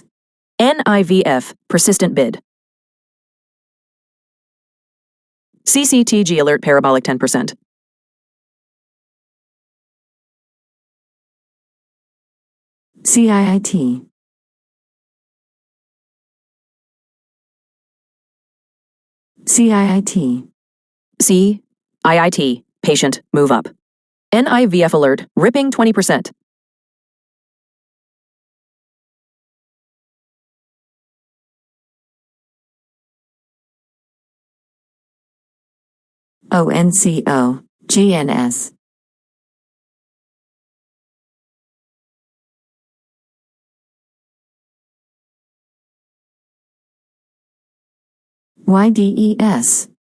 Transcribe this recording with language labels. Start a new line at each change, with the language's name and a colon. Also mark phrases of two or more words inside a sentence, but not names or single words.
English: NIVF, persistent bid. CCTG alert parabolic 10%. CIIT. CIIT. CIIT, patient, move up. NIVF alert, ripping 20%. ONCO. GNS. YDES.